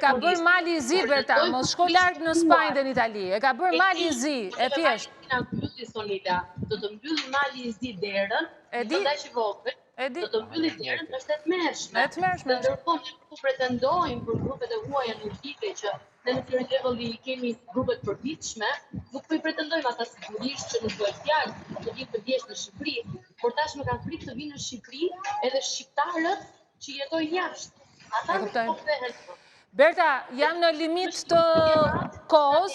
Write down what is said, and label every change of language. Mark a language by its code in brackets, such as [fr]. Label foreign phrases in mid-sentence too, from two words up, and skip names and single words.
[sq] E ka bërë mali i zi Berta, mos shko larg në Spanjë dhe në Itali. E ka bërë mali i zi, e thjesht. Na mbylli Sonita, do të mbylli mali i zi derën, do të dashë vogël. Do të mbylli derën, është e tmerrshme. Ndërkohë ne ku pretendojmë për grupet e huaja nordike që ne në [en] clearing level [sq] i kemi grupet përditshme, nuk po i pretendojmë ata sigurisht që nuk bëhet fjalë të vinë të vjesh në Shqipëri, por tashmë kanë frikë të vinë në Shqipëri edhe shqiptarët që jetojnë jashtë. Ata nuk po kthehen. Berta, jam në limit të kohës.